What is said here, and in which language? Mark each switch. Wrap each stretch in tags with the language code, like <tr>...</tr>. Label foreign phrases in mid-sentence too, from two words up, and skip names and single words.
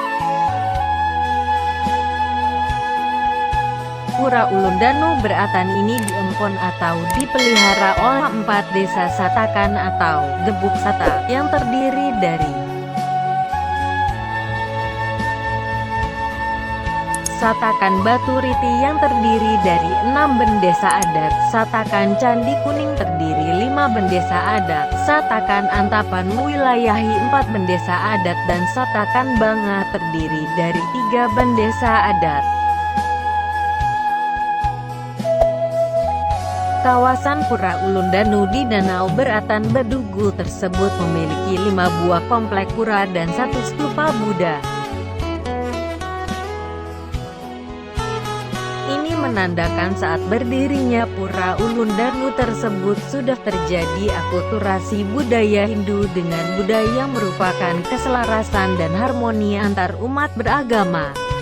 <id>Pura Ulun Danu Beratan ini diempon atau dipelihara oleh 4 desa Satakan atau Gebuk Sata yang terdiri dari Satakan Batu Riti yang terdiri dari 6 bendesa adat, Satakan Candi Kuning terdiri 5 bendesa adat, Satakan Antapan Wilayahi 4 bendesa adat, dan Satakan Banga terdiri dari 3 bendesa adat. Kawasan Pura Ulun Danu di Danau Beratan Bedugul tersebut memiliki 5 buah komplek pura dan 1 stupa Buddha. Ini menandakan saat berdirinya Pura Ulun Danu tersebut sudah terjadi akulturasi budaya Hindu dengan Buddha yang merupakan keselarasan dan harmoni antar umat beragama.</id>